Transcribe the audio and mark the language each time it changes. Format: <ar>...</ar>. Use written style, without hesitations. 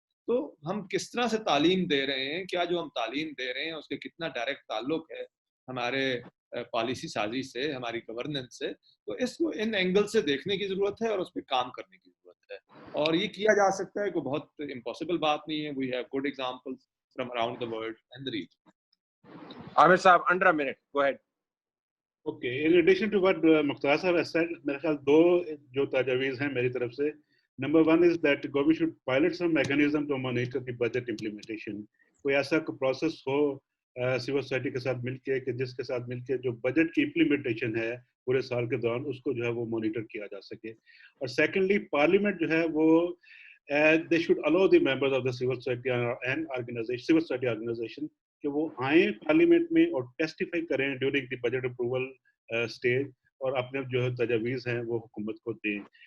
<ur>تو ہم کس طرح سے تعلیم دے رہے ہیں, کیا جو ہم تعلیم دے رہے ہیں اس کے کتنا ڈائریکٹ تعلق ہے ہمارے پالیسی سازی سے, ہماری گورننس سے. تو اس کو ان اینگل سے دیکھنے کی ضرورت ہے اور اس پہ کام کرنے کی ضرورت ہے, اور یہ کیا جا سکتا ہے. کوئی بہت امپاسبل بات نہیں ہے.</ur> <en>We have good examples from around the world and the region. Aamir صاحب under a minute, go ahead. Okay, in addition to what Mukhtar Sahab has said,</en> <ur>میرے خیال 2 جو تجاویز ہیں میری طرف سے.</ur> <en>Number 1 is that government should pilot some mechanism to monitor the budget implementation.</en> <ur>کوئی ایسا پروسیس ہو سول سوسائٹی کے ساتھ مل کے کہ جس کے ساتھ مل کے جو بجٹ کی امپلیمنٹیشن ہے پورے سال کے دوران اس کو جو ہے وہ مانیٹر کیا جا سکے. اور سیکنڈلی پارلیمنٹ جو ہے وہ</ur> <en>they should allow the members of the civil society and organization, civil society organization</en> <ur>کہ وہ آئیں پارلیمنٹ میں اور ٹیسٹیفائی کریں</ur> <en>during the budget approval stage,</en> <ur>اور اپنے جو ہے تجاویز ہیں وہ حکومت کو دیں.</ur>